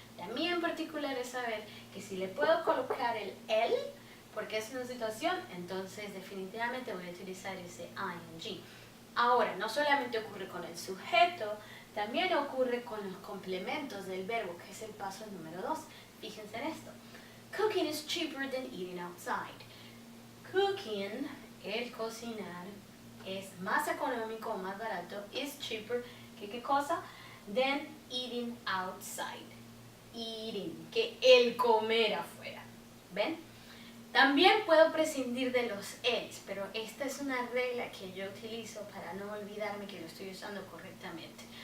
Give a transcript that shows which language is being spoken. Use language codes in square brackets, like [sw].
[es] La mía en particular es saber que si le puedo colocar el porque es una situación, entonces definitivamente voy a utilizar ese ing. Ahora, no solamente ocurre con el sujeto, también ocurre con los complementos del verbo, que es el paso número 2. Fíjense en esto. [en] Cooking is cheaper than eating outside. [es] Cooking, el cocinar, es más económico, más barato, [en] is cheaper, [es] que ¿qué cosa? [en] Than eating outside. [es] Eating, que el comer afuera. ¿Ven? También puedo prescindir de los els, pero esta es una regla que yo utilizo para no olvidarme que lo estoy usando correctamente.